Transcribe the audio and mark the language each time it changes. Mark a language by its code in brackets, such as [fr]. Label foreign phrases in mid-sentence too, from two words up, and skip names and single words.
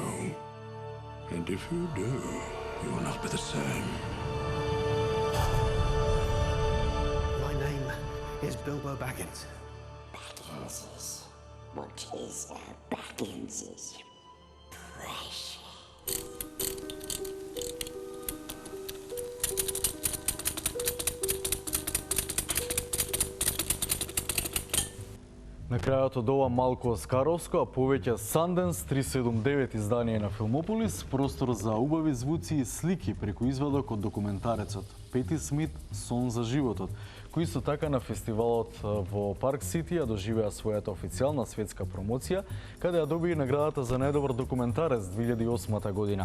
[en] And if you do, you will not be the same. My name is Bilbo Baggins. Bagginses. What is Bagginses? Precious. [mk] На крајот од ова малку оскаровско, а повеќе Sundance 379 издание на Филмополис, простор за убави звуци и слики преку извадок од документарецот Пети Смит "Сон за животот", кој исто така на фестивалот во Парк Сити ја доживеа својата официјална светска промоција, каде ја доби наградата за најдобар документарец 2008 година.